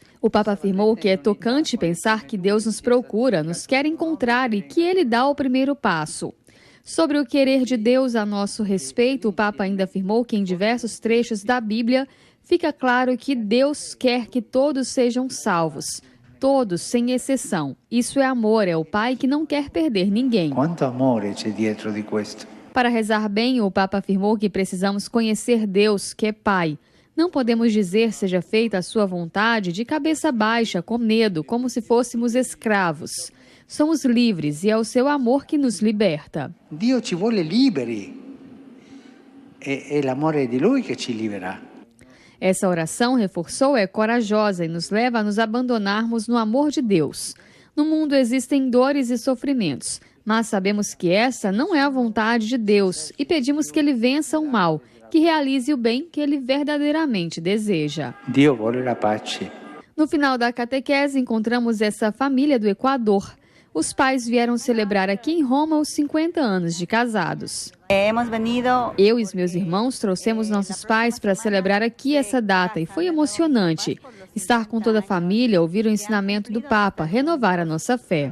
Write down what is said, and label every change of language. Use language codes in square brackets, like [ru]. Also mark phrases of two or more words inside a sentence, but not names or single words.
[pt] O Papa afirmou que é tocante pensar que Deus nos procura, nos quer encontrar e que Ele dá o primeiro passo. Sobre o querer de Deus a nosso respeito, o Papa ainda afirmou que em diversos trechos da Bíblia fica claro que Deus quer que todos sejam salvos, todos, sem exceção. Isso é amor, é o Pai que não quer perder ninguém. [it] Quanto amor c'è dietro di questo? [pt] Para rezar bem, o Papa afirmou que precisamos conhecer Deus, que é Pai. Não podemos dizer seja feita a sua vontade de cabeça baixa, com medo, como se fôssemos escravos. Somos livres e é o seu amor que nos liberta. [it] Dio ci vuole liberi. É l'amore di Lui che ci libera. [pt] Essa oração, reforçou, é corajosa e nos leva a nos abandonarmos no amor de Deus. No mundo existem dores e sofrimentos, mas sabemos que essa não é a vontade de Deus e pedimos que Ele vença o mal, que realize o bem que ele verdadeiramente deseja. [it] Dio vuole la pace. [pt] No final da catequese, encontramos essa família do Equador. Os pais vieram celebrar aqui em Roma os 50 anos de casados. Eu e os meus irmãos trouxemos nossos pais para celebrar aqui essa data e foi emocionante. Estar com toda a família, ouvir o ensinamento do Papa, renovar a nossa fé.